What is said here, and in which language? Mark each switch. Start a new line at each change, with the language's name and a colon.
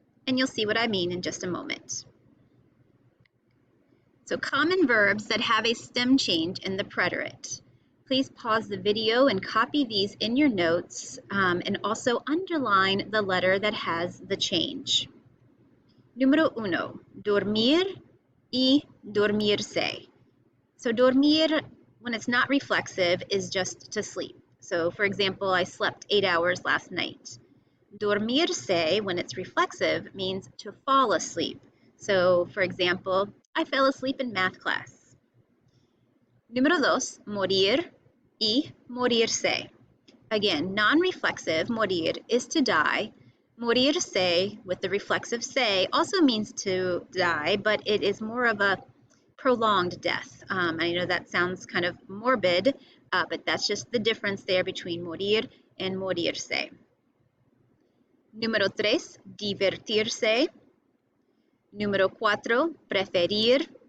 English: And you'll see what I mean in just a moment. So common verbs that have a stem change in the preterite. Please pause the video and copy these in your notes and also underline the letter that has the change.
Spanish: Número uno, dormir y dormirse.
English: So dormir, when it's not reflexive, is just to sleep. So for example, I slept 8 hours last night. Dormirse, when it's reflexive, means to fall asleep. So for example, I fell asleep in math class.
Spanish: Número dos, morir y morirse.
English: Again, non-reflexive, morir, is to die. Morirse, with the reflexive se, also means to die, but it is more of a prolonged death. I know that sounds kind of morbid, but that's just the difference there between morir and morirse.
Spanish: Número tres, divertirse. Número cuatro, preferir.